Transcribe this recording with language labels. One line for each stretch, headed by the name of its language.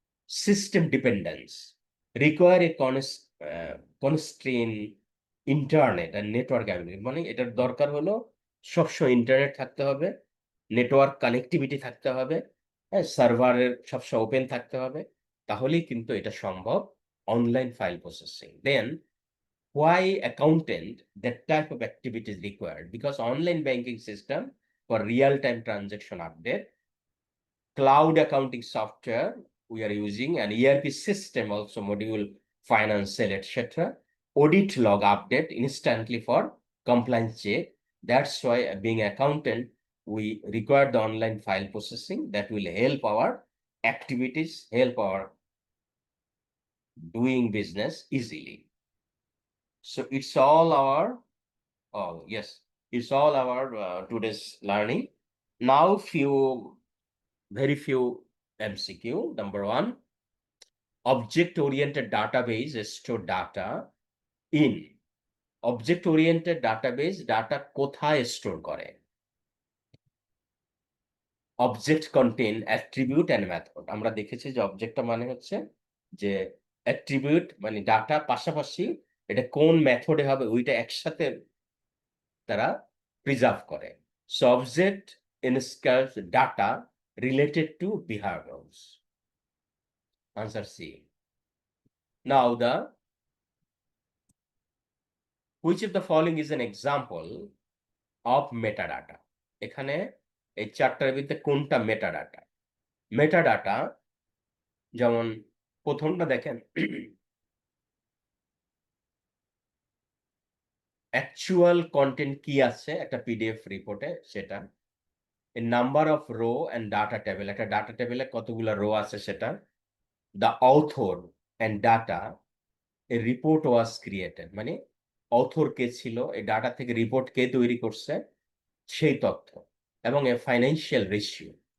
English: system dependence require a constant internet and network ability,
Bangla: মানে এটার দরকার হলো সবসময় ইন্টারনেট থাকতে হবে, নেটওয়ার্ক কানেক্টিভিটি থাকতে হবে, হ্যাঁ, সার্ভারের সবসময় ওপেন থাকতে হবে, তাহলেই কিন্তু এটা সম্ভব online file processing.
English: Then why accountant, that type of activity is required? Because online banking system for real-time transaction update, cloud accounting software we are using, an ERP system also, module, financial, etc. Audit log update instantly for compliance check. That's why being accountant, we require the online file processing that will help our activities, help our doing business easily. So it's all our, oh yes, it's all our today's learning. Now very few MCQ. Number 1, object-oriented database store data in.
Bangla: Object-oriented database data কোথায় store করে?
English: Object contain attribute and method.
Bangla: আমরা দেখেছি যে অবজেক্টটা মানে হচ্ছে যে attribute, মানে data পাশাপাশি এটা কোন মেথডে হবে ওইটা একসাথে তারা প্রিজার্ভ করে।
English: So object inscribes data related to behaviors. Answer C. Now which of the following is an example of metadata?
Bangla: এখানে এই চারটার ভিতরে কোনটা মেটাডাটা? মেটাডাটা যেমন প্রথমটা দেখেন, অ্যাকচুয়াল কন্টেন্ট কি আছে একটা পিডিএফ রিপোর্টে, সেটা
English: number of row and data table,
Bangla: একটা ডাটা টেবিলে কতগুলো রো আছে সেটা,
English: the author and data a report was created,
Bangla: মানে অথর কে ছিল, এই ডাটা থেকে রিপোর্ট কে তৈরি করছে সেই তথ্য, এবং এ ফাইন্যান্সিয়াল রেশিও।